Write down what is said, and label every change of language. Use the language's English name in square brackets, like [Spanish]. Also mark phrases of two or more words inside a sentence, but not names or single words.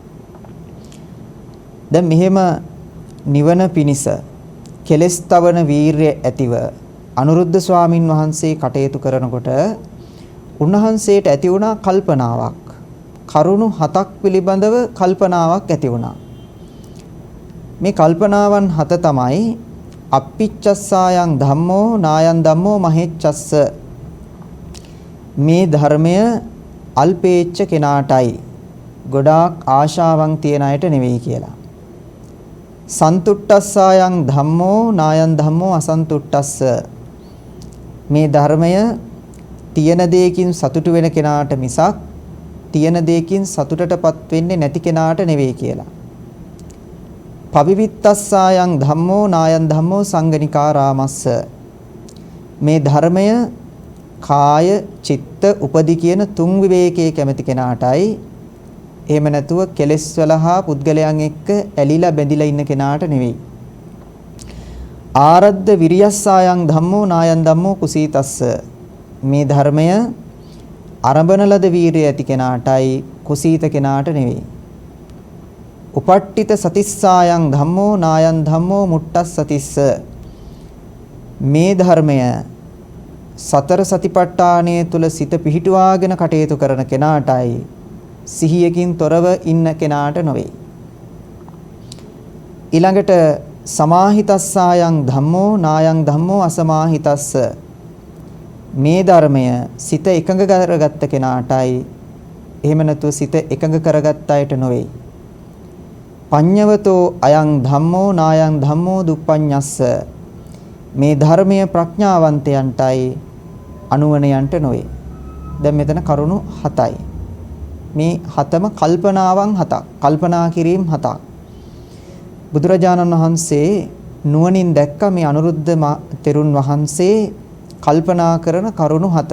[Sinhala] දැන් මෙහෙම නිවන පිණිස කෙලෙස් තවන වීරිය ඇතිව අනුරුද්ධ ස්වාමින් වහන්සේ කටයුතු කරනකොට උන්වහන්සේට ඇති වුණා කල්පනාවක්. කරුණු 7ක් පිළිබඳව කල්පනාවක් ඇති වුණා. මේ කල්පනාවන් 7 තමයි [Pali] අප්පිච්චස්සායන් ධම්මෝ නායන් ධම්මෝ මහෙච්චස්ස. [Sinhala] මේ ධර්මය අල්පේච්ඡ කෙනාටයි ගොඩාක් ආශාවන් තියන අයට නෙවෙයි කියලා. [Pali] සන්තුට්ඨස්සායන් ධම්මෝ නායන් ධම්මෝ අසන්තුට්ඨස්ස. [Sinhala] මේ ධර්මය තියෙන දෙයකින් සතුටු වෙන කෙනාට මිසක් තියෙන දෙයකින් සතුටටපත් වෙන්නේ නැති කෙනාට නෙවෙයි කියලා. [Pali] පවිවිත්තස්සායන් ධම්මෝ නායන් ධම්මෝ සංගනිකාරාමස්ස. [Sinhala] මේ ධර්මය කාය චිත්ත උපදි කියන තුන් විවේකයේ කැමති කෙනාටයි. එහෙම නැතුව කෙලෙස් වල හා පුද්ගලයන් එක්ක ඇලිලා බැඳිලා ඉන්න කෙනාට නෙවෙයි. [Pali] ආරද්ධ විරියස්සායන් ධම්මෝ නායන් ධම්මෝ කුසීතස්ස. [Sinhala] මේ ධර්මය අරඹන ලද වීරිය ඇති කෙනාටයි කුසීත කෙනාට නෙවෙයි. [Pali] උපට්ඨිත සතිස්සායන් ධම්මෝ නායන් ධම්මෝ මුට්ටස්සතිස්ස. [Sinhala] මේ ධර්මය සතර සතිපට්ඨානය තුල සිත පිහිටුවාගෙන කටයුතු කරන කෙනාටයි සිහියකින් තොරව ඉන්න කෙනාට නොවේ. [Pali] ඊළඟට සමාහිතස්සායන් ධම්මෝ නායන් ධම්මෝ අසමාහිතස්ස. [Sinhala] මේ ධර්මය සිත එකඟ කරගත්ත කෙනාටයි එහෙම නැතුව සිත එකඟ කරගත්ත අයට නොවේ. [Pali] පඤ්ඤවතෝ අයං ධම්මෝ නායං ධම්මෝ දුප්පඤ්ඤස්ස. [Sinhala] මේ ධර්මය ප්‍රඥාවන්තයන්ටයි අනුවණයන්ට නොවේ. දැන් මෙතන කරුණු 7යි. මේ 7ම කල්පනාවන් 7ක්. කල්පනා කිරීම 7ක්. බුදුරජාණන් වහන්සේ නුවණින් දැක්ක මේ අනුරුද්ධ තෙරුන් වහන්සේ කල්පනා කරන කරුණු 7.